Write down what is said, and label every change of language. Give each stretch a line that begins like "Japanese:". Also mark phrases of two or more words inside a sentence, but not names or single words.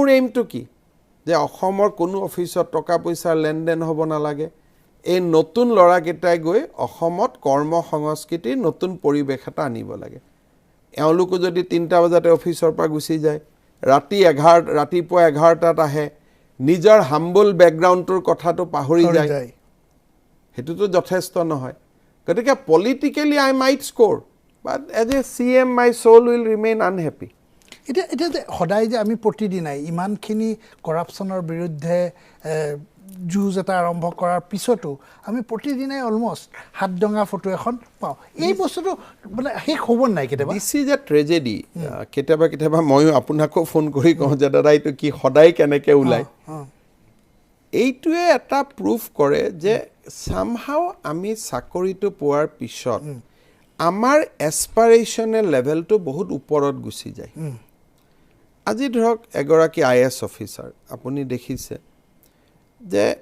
Assamese: এইমটো কি যে অসমৰ কোনো অফিচত টকা পইচাৰ লেনদেন হ'ব নালাগে এই নতুন লৰাকেটাই গৈ অসমত কৰ্ম সংস্কৃতিৰ নতুন পৰিবেশ এটা আনিব লাগে এওঁলোক যদি 3টা বজাতে অফিচৰ পৰা গুচি যায় ৰাতিপুৱা 11টাত আহে নিজৰ
English: humble background
Assamese: কথাটো পাহৰি যায় হেতুটো যথেষ্ট নহয় গতিকে
English: politically I might score but as a CM my soul will remain unhappy
Assamese: এটা সদায় যে আমি প্ৰতিদিনাই ইমানখিনি কৰাপচনৰ বিৰুদ্ধে যুঁজ এটা আৰম্ভ কৰাৰ পিছতো আমি প্ৰতিদিনাই অলমোস্ট হাত ডঙা ফটো এখন পাওঁ এই বস্তুটো মানে শেষ হ'ব নাই কেতিয়াবা
English: this is a tragedy
Assamese: কেতিয়াবা মই আপোনাকো ফোন কৰি কওঁ যে দাদা এইটো কি সদায় কেনেকে ওলাই এইটোৱে এটা প্ৰুফ কৰে যে somehow আমি চাকৰিটো পোৱাৰ পিছত আমাৰ
English: aspirational level
Assamese: বহুত ওপৰত গুছি যায় আজি ধৰক এগৰাকী IAS অফিচাৰ আপুনি দেখিছে যে